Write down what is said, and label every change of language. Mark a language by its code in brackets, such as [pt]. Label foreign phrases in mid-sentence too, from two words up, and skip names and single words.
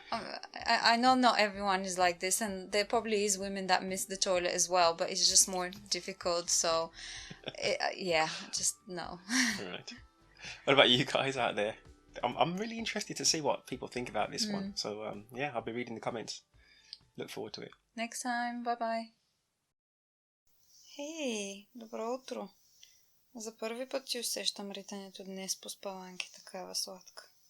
[en] I know not everyone is like this, and there probably is women that miss the toilet as well, but it's just more difficult. So, just no. Right. What about you guys out there? I'm really interested to see what people think about this one. So, I'll be reading the comments. Look forward to it. Next time. Bye-bye. [bg] Хей, добро утро. За първи път си усещам ритането днес по спаланки, такава сладка.